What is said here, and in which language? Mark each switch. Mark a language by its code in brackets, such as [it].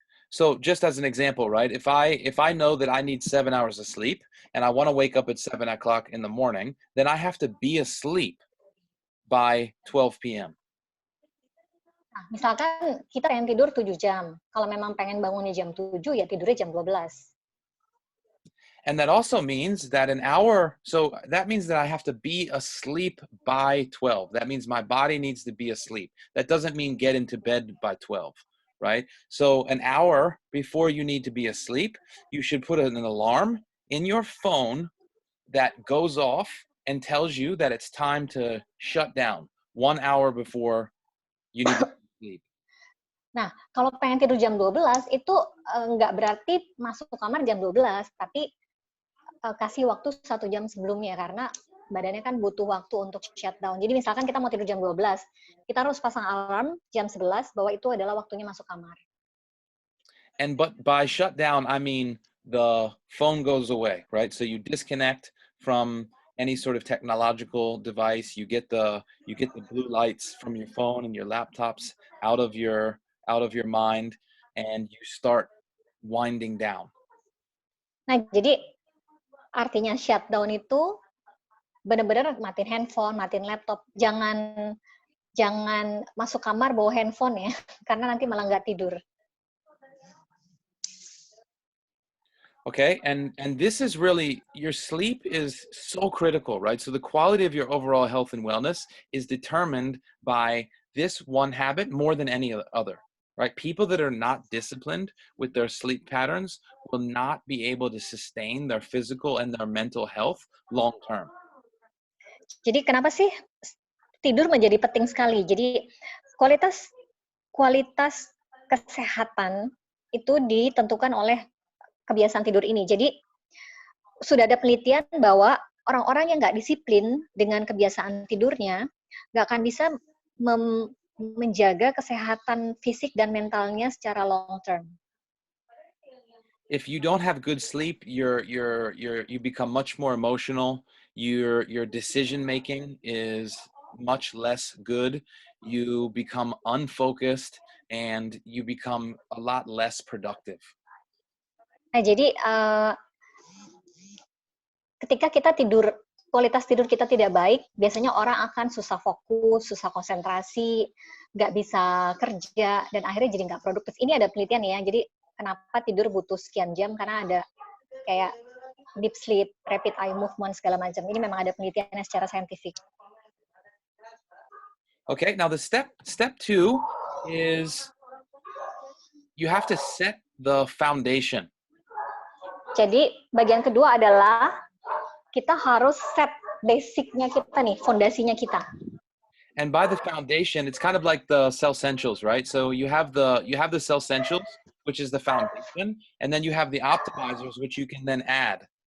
[en] So just as an example, right? If I know that I need 7 hours of sleep and I want to wake up at 7 o'clock in the morning, then I have to be asleep by 12 p.m. [id] Nah, misalkan kita pengen tidur 7 jam. Kalau memang pengen bangunnya jam 7, ya tidurnya jam 12. [en] And that also means that an hour, so that means that I have to be asleep by 12. That means my body needs to be asleep. That doesn't mean get into bed by 12. Right? So an hour before you need to be asleep, you should put an alarm in your phone that goes off and tells you that it's time to shut down 1 hour before you need to sleep. [id] Nah, kalau pengen tidur jam 12, itu nggak berarti masuk ke kamar jam 12, tapi kasih waktu 1 jam sebelumnya, karena badannya kan butuh waktu untuk shutdown. Jadi misalkan kita mau tidur jam 12, kita harus pasang alarm jam 11 bahwa itu adalah waktunya masuk kamar. [en] And but by shutdown, I mean the phone goes away, right? So you disconnect from any sort of technological device. You get the blue lights from your phone and your laptops out of your mind, and you start winding down. [id] Nah, jadi artinya shutdown itu benar-benar matiin handphone, matiin laptop. Jangan masuk kamar bawa handphone ya, karena nanti malah nggak tidur. [en] Okay, and this is really, your sleep is so critical, right? So the quality of your overall health and wellness is determined by this one habit more than any other, right? People that are not disciplined with their sleep patterns will not be able to sustain their physical and their mental health long term. [id] Jadi kenapa sih tidur menjadi penting sekali? Jadi kualitas kesehatan itu ditentukan oleh kebiasaan tidur ini. Jadi sudah ada penelitian bahwa orang-orang yang nggak disiplin dengan kebiasaan tidurnya nggak akan bisa menjaga kesehatan fisik dan mentalnya secara [en] long term. If you don't have good sleep, you become much more emotional. Your decision making is much less good. You become unfocused and you become a lot less productive. [id] Nah, jadi ketika kita tidur, kualitas tidur kita tidak baik, biasanya orang akan susah fokus, susah konsentrasi, nggak bisa kerja, dan akhirnya jadi nggak produktif. Ini ada penelitian ya, jadi kenapa tidur butuh sekian jam, karena ada kayak deep sleep, rapid eye movement, segala macam. Ini memang ada penelitiannya secara saintifik. [en] Okay, now the step 2 is you have to set the foundation. [id] Jadi bagian kedua adalah kita harus set basic-nya kita nih, fondasinya kita. [en] And by the foundation, it's kind of like the cell essentials, right? So you have the cell essentials, which is the foundation, and then you have the optimizers, which you can then add.